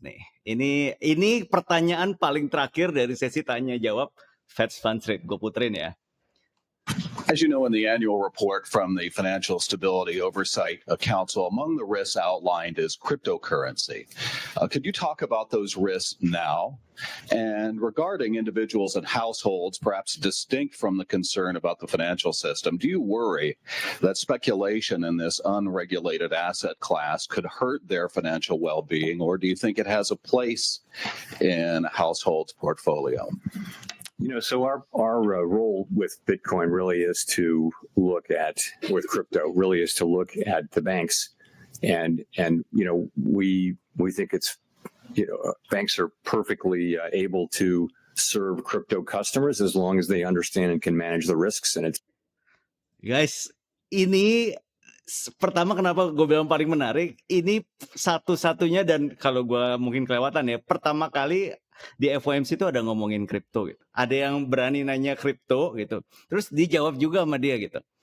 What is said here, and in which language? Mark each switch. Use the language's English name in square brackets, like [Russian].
[Indonesian] Nih, ini pertanyaan paling terakhir dari sesi tanya jawab Fed funds rate. Gue puterin ya. [English] As you know, in the annual report from the Financial Stability Oversight Council, among the risks outlined is cryptocurrency. Could you talk about those risks now? And regarding individuals and households, perhaps distinct from the concern about the financial system, do you worry that speculation in this unregulated asset class could hurt their financial well-being, or do you think it has a place in a household's portfolio? So our role with Bitcoin really is to look at, with crypto, really is to look at the banks, and we think it's banks are perfectly able to serve crypto customers as long as they understand and can manage the risks. And it's guys, [Indonesian] ini pertama kenapa gue bilang paling menarik, ini satu-satunya, dan kalau gue mungkin kelewatan ya, pertama kali di FOMC itu ada ngomongin kripto gitu. Ada yang berani nanya kripto gitu. Terus dijawab juga sama dia gitu.